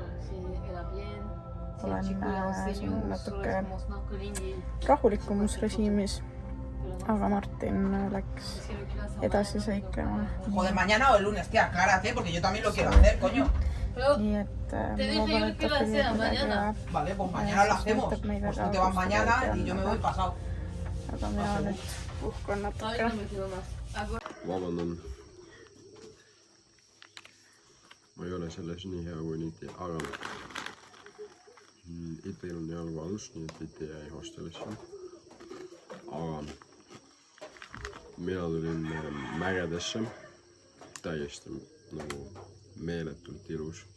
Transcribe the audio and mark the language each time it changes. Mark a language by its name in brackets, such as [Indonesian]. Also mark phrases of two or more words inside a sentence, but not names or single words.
[Estonian] olen siin natuke rahulikumus režiimis, aga Martin läks edasi seiklema. [Spanish] Joder, mañana o el lunes, tía, aclárate, porque yo también lo quiero hacer, coño. [Estonian] Nii et [Spanish] Te dije yo que iba a hacer mañana. Vale, pues mañana lo hacemos. Pues tú te vas mañana y yo me voy pasado. [Estonian] aga mina nüüd puhkan natuke. Vabandan. Ma ei ole selles nii hea kui Niti, aga Itil on jalgu alus, nii et Iti jäi hostelisse. Aga mina tulin mägedesse, täiesti nagu meeletult ilus.